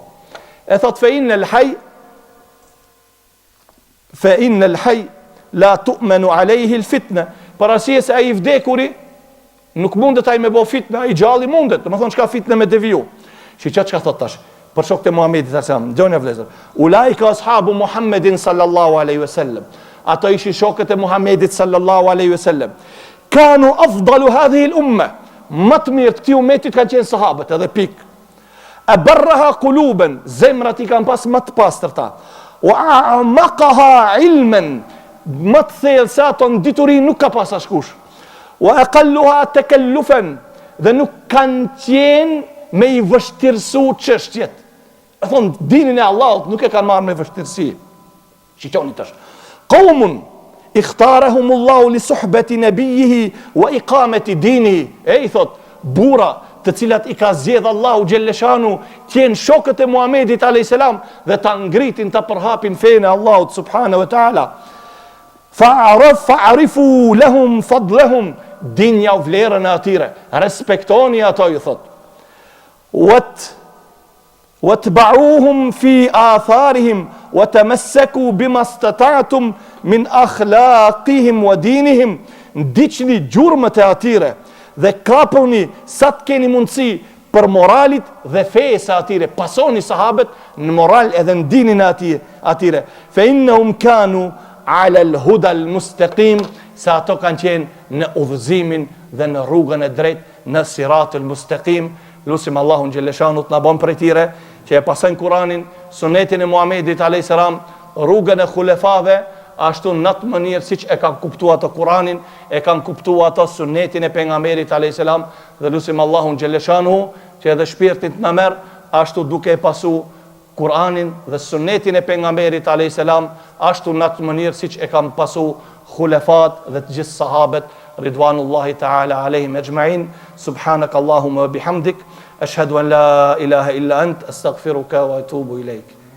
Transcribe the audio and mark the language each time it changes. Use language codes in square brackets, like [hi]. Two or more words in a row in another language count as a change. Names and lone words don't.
[sq] E thot, [ar] فإن الحي لا تؤمن عليه الفتنة, [sq] për arsye se ai vdekuri nuk mundet ai me bo fitne, ai gjalli mundet, do më thonë çka fitne me deviju. Çka thot tash, për shokët e Muhamedit [ar] صلى الله عليه وسلم, [sq] dëgjoni vëllezër, [ar] أولئك أصحاب محمد صلى الله عليه وسلم, [sq] ato ishin shokët e Muhamedit [ar] صلى الله عليه وسلم, كانوا أفضل هذه الأمة, [sq] më të mirë të këtij umetit kanë qenë sahabët, edhe pik. E [ar] أبرها قلوبا, [sq] zemrat i kanë pas më të pastërta. [ar] وأعمقها علما, [sq] më të thellë se ato në dituri nuk ka pas askush. [ar] وأقلها تكلفا, [sq] dhe nuk kanë qenë me i vështirësu çështjet. E thonë, dinin e Allahut nuk e kanë marrë me vështirësi. Shiqoni tash. [ar] قوم اختارهم الله لصحبة نبيه وإقامة دينه. [sq] E i thot, bura të cilat i ka zgjedh Allahu xhelleshanu qenë shokët e Muhamedit [ar] عليه السلام [sq] dhe ta ngritin ta përhapin fenë e Allahut [ar] سبحانه وتعالى. فاعرفوا لهم فضلهم, [sq] dinja u vlerën e atyre, respektoni ato, ju thot. [ar] واتبعوهم في آثارهم وتمسكوا بما استطعتم من أخلاقهم ودينهم, [sq] ndiqni gjurmët e atyre dhe kapuni sa të keni mundësi për moralit dhe fejës e atyre, pasoni sahabët në moral edhe në dinin e atyre. [ar] فإنهم كانوا على الهدى المستقيم, [sq] se ato kanë qenë në udhëzimin dhe në rrugën e drejt, në [ar] صراط المستقيم. [sq] Lusim Allahun xhelleshanu të na bën prej tyre që e pasojnë Kur'anin, sunetin e Muhamedit [ar] عليه السلام, [sq] rrugën e xulefave, ashtu në atë mënyrë siç e kanë kuptuar ato Kur'anin, e kanë kuptuar ato sunetin e pejgamberit [ar] عليه السلام, [sq] dhe lusim Allahun xhelleshanu që edhe shpirtin të na merr ashtu duke e pasu Kur'anin dhe sunetin e pejgamberit [ar] عليه السلام, [sq] ashtu në atë mënyrë siç e kanë pasu khulefat dhe të gjithë sahabët [ar] رضوان الله تعالى عليهم أجمعين. سبحانك اللهم وبحمدك أشهد أن لا إله إلا أنت أستغفرك وأتوب إليك.